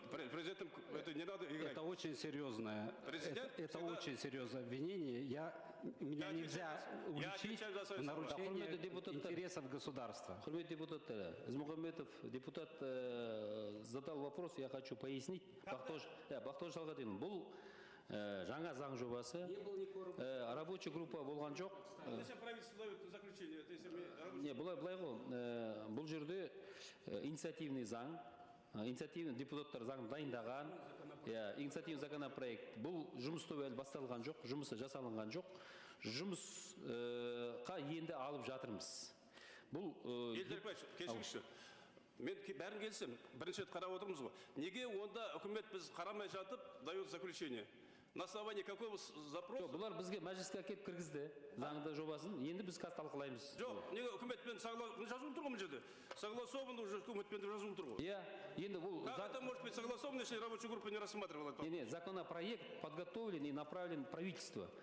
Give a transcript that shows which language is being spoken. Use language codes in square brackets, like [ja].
[ru] Президентам это не надо играть. Это очень серьезное. Это очень серьезное обвинение. Меня нельзя уличить в нарушении интересов государства. Депутат Измухамбетов, депутат задал вопрос, я хочу пояснить. [kk] Бақтықожа Салиханұлы, бұл жаңа заң жобасы, [ru] рабочий группа [kk] болған жоқ. [ru] Зачем правительство дает заключение? [kk] Не, былай ғой, бұл жерде инициативный заң, инициативный депутаттар заң дайындаған, [ru] инициативный законопроект. [kk] Бұл жұмыс тобы әлі басталған жоқ, жұмысы жасалынған жоқ. Жұмысқа енді алып жатырмыз. Бұл Елдер Павлович, кешіңізші. Мен бәрін келсем, бірінші рет қарап отырмыз ғой. Неге онда үкімет біз қарамай жатып [ru] дает заключение? На основании какого запроса? [kk] Бұлар бізге мәжіліске әкеліп кіргізді заңды жобасын, енді біз қазір талқылаймыз. Жоқ, неге үкіметпен жазылып тұр ғой бұл жерде? [ru] Согласован уже [kk] үкіметпен жазылып тұр ғой. Енді бұл [ru] как это может быть согласовано, если рабочая группа не рассматривала это? Нет, законопроект подготовлен и направлен правительству.